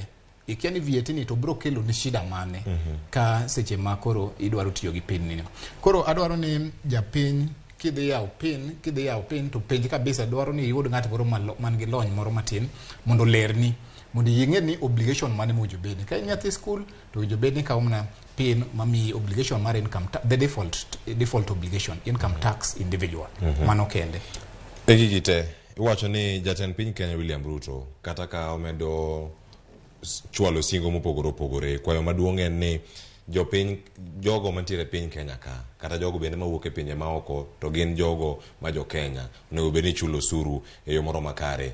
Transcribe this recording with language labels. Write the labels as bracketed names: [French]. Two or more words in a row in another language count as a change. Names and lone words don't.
[Luo (Kenya and Tanzania)] Ikia ni VAT ni to bro kelo ni shida mane ka seche ma koro idwaro tiyo gi pin ni. Koro adwaro ni japiny kidhi yawo pin to penj kabisa dwaro ni iyud ng'at moro man gi lony moro matin mondo lerni mondo ying'e ni obligation mane mojo bedni. Ka in nyathi school to ojo bedni kawo mana pin mami obligation mar [English] income the default obligation income tax individual [Luo (Kenya and Tanzania)] mano kende. Gigi te iwacho ni jatend piny Kenya William Ruto kata ka omedo chwalo singo mopogore opogore, kwayo maduong' en ni jopiny jogo mantiere piny Kenya ka kata jogo bende mawuok e pinje maoko to gin jogo ma jo Kenya onego bed ni chulo osuru e yo moro makare.